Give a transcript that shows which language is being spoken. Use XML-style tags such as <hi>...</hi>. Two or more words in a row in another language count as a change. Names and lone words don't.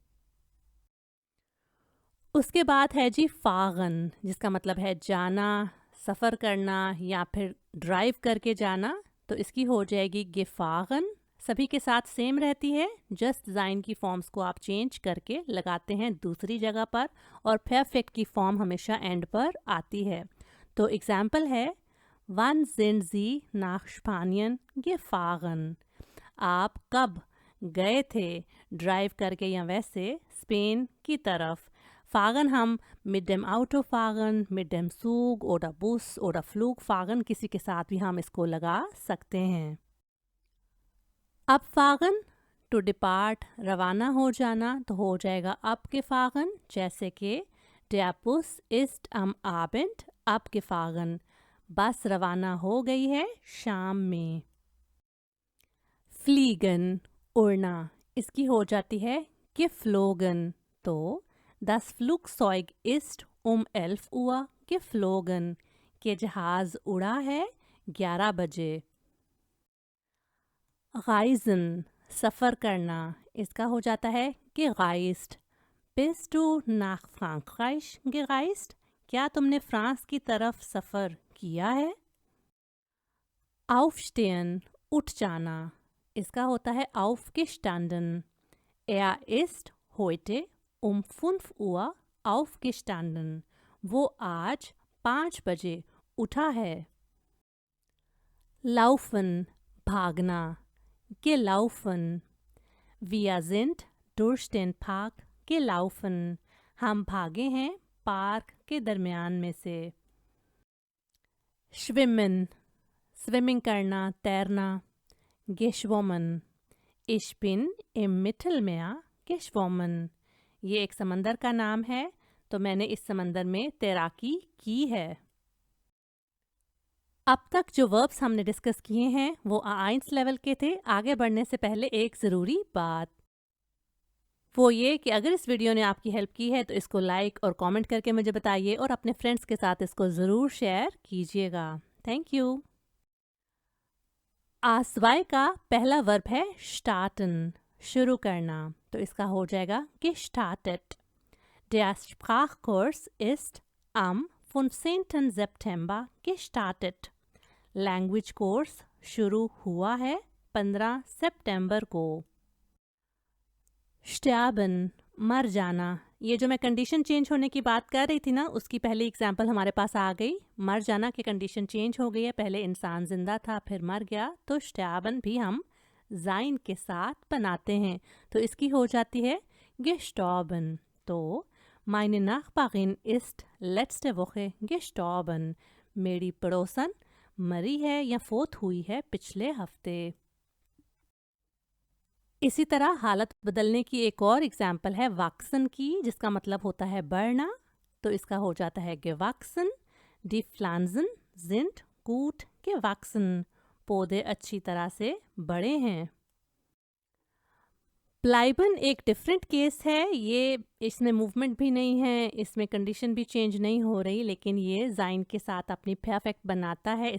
<hi>उसके बाद है जी फागन, जिसका मतलब है जाना, सफ़र करना या फिर ड्राइव करके जाना। तो इसकी हो जाएगी गेफागन। सभी के साथ सेम रहती है, जस्ट जाइन की फॉर्म्स को आप चेंज करके लगाते हैं दूसरी जगह पर, और परफेक्ट की फॉर्म हमेशा एंड पर आती है। तो एग्जाम्पल है</hi> <de>वन sind Sie nach Spanien gefahren।</de> <hi>आप कब गए थे ड्राइव करके या वैसे स्पेन की तरफ।</hi> <de>फागन हम mit dem Auto fahren, mit dem Zug oder Bus oder Flug fahren,</de> <hi>किसी के साथ भी हम इसको लगा सकते हैं। अब फागन</hi> <en>to depart,</en> <hi>रवाना हो जाना, तो हो जाएगा अब के फागन, जैसे कि</hi> <de>der Bus ist am Abend abgefahren।</de> <hi>बस रवाना हो गई है शाम में। फ्लीगन, उड़ना, इसकी हो जाती है geflogen।</hi> <de>तो das Flugzeug ist 11 Uhr geflogen।</de> <hi>के जहाज उड़ा है 11 बजे। reisen, सफ़र करना, इसका हो जाता है gereist।</hi> <de>Bist du nach Frankreich gereist?</de> <hi>क्या तुमने फ्रांस की तरफ सफ़र किया है। aufstehen, उठ जाना, इसका होता है aufgestanden।</hi> <de>Er ist heute 5 Uhr aufgestanden।</de> <hi>वो आज 5 बजे उठा है।</hi> <de>laufen, भागना, gelaufen। Wir sind durch den Park gelaufen।</de> <hi>हम भागे हैं पार्क के दरमियान में से। schwimmen, स्विमिंग करना, तैरना,</hi> <de>geschwommen। Ich bin im Mittelmeer geschwommen।</de> <hi>ये एक समंदर का नाम है, तो मैंने इस समंदर में तैराकी की है। अब तक जो वर्ब्स हमने डिस्कस किए हैं वो A1 लेवल के थे। आगे बढ़ने से पहले एक ज़रूरी बात, वो ये कि अगर इस वीडियो ने आपकी हेल्प की है तो इसको लाइक और कमेंट करके मुझे बताइए, और अपने फ्रेंड्स के साथ इसको ज़रूर शेयर कीजिएगा।</hi> <en>thank you.</en> <hi>आसवाई का पहला वर्ब है स्टार्टन, शुरू करना, तो इसका हो जाएगा gestartet।</hi> <de>Der Sprachkurs ist am 15. September gestartet।</de> <en>language course</en> <hi>शुरू हुआ है 15 सितंबर को। sterben, मर जाना, ये जो मैं</hi> <en>condition change</en> <hi>होने की बात कर रही थी ना, उसकी पहली एग्जांपल हमारे पास आ गई। मर जाना की</hi> <en>condition change</en> <hi>हो गई है, पहले इंसान जिंदा था फिर मर गया, तो sterben भी हम जाइन के साथ बनाते हैं, तो इसकी हो जाती है gestorben।</hi> <de>तो meine Nachbarin ist letzte Woche gestorben।</de> <hi>मेरी पड़ोसन मरी है या फोत हुई है पिछले हफ्ते। इसी तरह हालत बदलने की एक और एग्जाम्पल है वैक्सन की, जिसका मतलब होता है बढ़ना, तो इसका हो जाता है gewachsen।</hi> <de>Die Pflanzen sind gut gewachsen।</de> <hi>पौधे अच्छी तरह से बड़े हैं। प्लाइबन एक</hi> <en>different case</en> <hi>है, ये इसमें मूवमेंट भी नहीं है, इसमें कंडीशन भी चेंज नहीं हो रही, लेकिन ये जाइन के साथ अपनी परफेक्ट बनाता है।</hi>